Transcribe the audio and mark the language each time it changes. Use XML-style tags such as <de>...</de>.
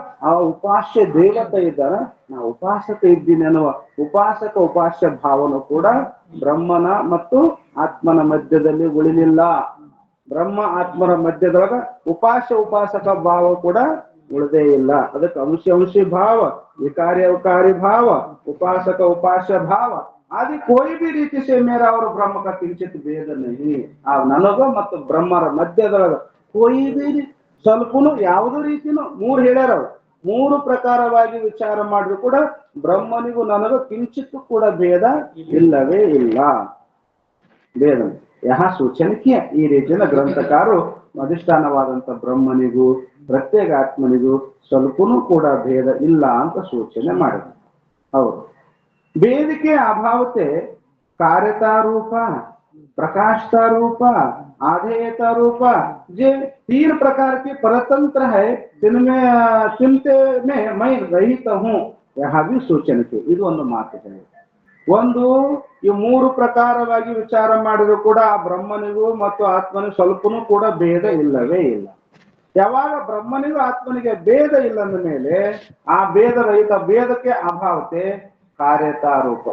<kn>ಆ ಉಪಾಸ್ಯ ದೇವತೆ ಇದ್ದಾರ, ನಾ ಉಪಾಸಕ ಇದ್ದೀನಿ ಅನ್ನುವ ಉಪಾಸಕ ಉಪಾಸ್ಯ ಭಾವನು ಕೂಡ ಬ್ರಹ್ಮನ ಮತ್ತು ಆತ್ಮನ ಮಧ್ಯದಲ್ಲಿ ಉಳಿಲಿಲ್ಲ. ಬ್ರಹ್ಮ ಆತ್ಮನ ಮಧ್ಯದೊಳಗ ಉಪಾಸಕ ಭಾವ ಕೂಡ ಉಳಿದೇ ಇಲ್ಲ. ಅದಕ್ಕೆ ಅಂಶಿ ಭಾವ, ವಿಕಾರಿ ಭಾವ, ಉಪಾಸಕ ಉಪಾಸ್ಯ ಭಾವ</kn> <hi>आदि कोई भी रीति से मेरा और ब्रह्म का किंचित भेद नहीं.</hi> <kn>ಆ ನನಗ ಮತ್ತು ಬ್ರಹ್ಮರ ಮಧ್ಯದೊಳಗ</kn> <hi>कोई भी</hi> <kn>ಸ್ವಲ್ಪನು ಯಾವುದೇ ರೀತಿನೂ ಮೂರು ಹೇಳ್ಯಾರ. ಮೂರು ಪ್ರಕಾರವಾಗಿ ವಿಚಾರ ಮಾಡಿದ್ರು ಕೂಡ ಬ್ರಹ್ಮನಿಗೂ ನನಗೂ ಕಿಂಚಿತ್ತು ಕೂಡ ಭೇದ ಇಲ್ಲವೇ ಇಲ್ಲ. ಭೇದ ಯಹ ಸೂಚನಕ್ಕೆ ಈ ರೀತಿಯ ಗ್ರಂಥಕಾರರು ಅಧಿಷ್ಠಾನವಾದಂತ ಬ್ರಹ್ಮನಿಗೂ ಪ್ರತ್ಯೇಕ ಆತ್ಮನಿಗೂ ಸ್ವಲ್ಪನೂ ಕೂಡ ಭೇದ ಇಲ್ಲ ಅಂತ ಸೂಚನೆ ಮಾಡಿದ್ರು. ಹೌದು,</kn> <hi>भेद के अभाव से कार्यता रूप, प्रकाशता रूप, आधेयता रूप, ये तीन प्रकार के परतंत्र है, जिनमें चिंते में मैं रहित हूँ. यहाँ भी सूचन के</hi> <kn>ಇದು ಒಂದು ಮಾತು ಇದೆ. ಒಂದು ಈ ಮೂರು ಪ್ರಕಾರವಾಗಿ ವಿಚಾರ ಮಾಡಿದ್ರು ಕೂಡ ಆ ಬ್ರಹ್ಮನಿಗೂ ಮತ್ತು ಆತ್ಮನಿಗೂ ಸ್ವಲ್ಪನೂ ಕೂಡ ಭೇದ ಇಲ್ಲವೇ ಇಲ್ಲ. ಯಾವಾಗ ಬ್ರಹ್ಮನಿಗೂ ಆತ್ಮನಿಗೆ ಭೇದ ಇಲ್ಲ ಅಂದ ಮೇಲೆ ಆ ಭೇದ ರಹಿತ ಭೇದಕ್ಕೆ ಅಭಾವತೆ ಕಾರ್ಯತಾ ರೂಪ.</kn>